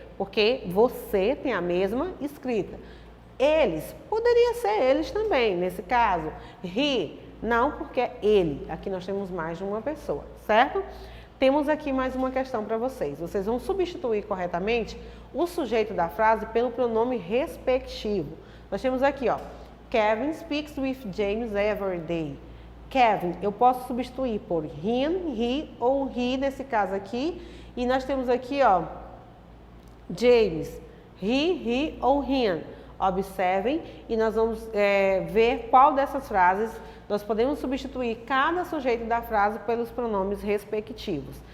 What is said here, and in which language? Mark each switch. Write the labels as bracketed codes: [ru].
[pt] Porque você tem a mesma escrita. Eles, poderia ser eles também, nesse caso. He, não, porque é ele. Aqui nós temos mais de uma pessoa, certo? Temos aqui mais uma questão para vocês. Vocês vão substituir corretamente o sujeito da frase pelo pronome respectivo. Nós temos aqui, ó, [en] Kevin speaks with James every day. [pt] Kevin, eu posso substituir por him, he ou he, nesse caso aqui. E nós temos aqui, ó, James, he ou him. Observem e nós vamos ver qual dessas frases nós podemos substituir cada sujeito da frase pelos pronomes respectivos.